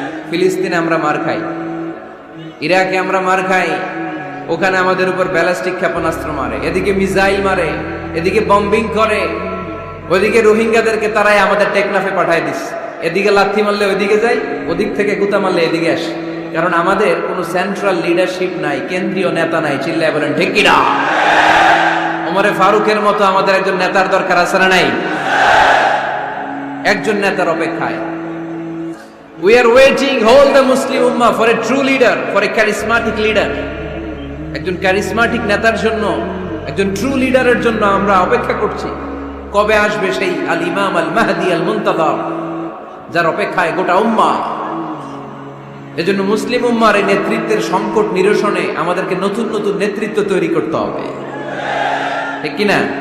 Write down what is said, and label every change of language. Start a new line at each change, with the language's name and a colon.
Bangla: ফিলিস্তিনে আমরা মার খাই, ইরাকে আমরা মার খাই, ওখানে আমাদের উপর ব্যালিস্টিক ক্ষেপণাস্ত্র মারে, এদিকে মিসাইল মারে, এদিকে বম্বিং করে, ওইদিকে রোহিঙ্গাদেরকে তারাই আমাদের টেকনাফে পাঠায় দিস। এদিকে লাথি মারলে ওইদিকে যাই, ওদিক থেকে গুতা মারলে এদিকে আসে। কারণ আমাদের কোনো সেন্ট্রাল লিডারশিপ নাই, কেন্দ্রীয় নেতা নাই। চিল্লায় বলেন ঠিক কিনা? ওমরে ফারুকের মতো আমাদের একজন নেতার দরকার আছে না নাই? একজন নেতার অপেক্ষায়।
English: We are waiting, whole the Muslim Ummah, for a true leader, for a charismatic leader.
Bangla: একজন ক্যারিসমাটিক নেতার জন্য, একজন ট্রু লিডারের জন্য আমরা অপেক্ষা করছি। কবে আসবে সেই আল ইমাম আল মাহদি আল মুনতাযর, যার অপেক্ষায় গোটা উম্মাহ। এজন্য মুসলিম উম্মার এই নেতৃত্বের সংকট নিরসনে আমাদেরকে নতুন নতুন নেতৃত্ব তৈরি করতে হবে, ঠিক কিনা?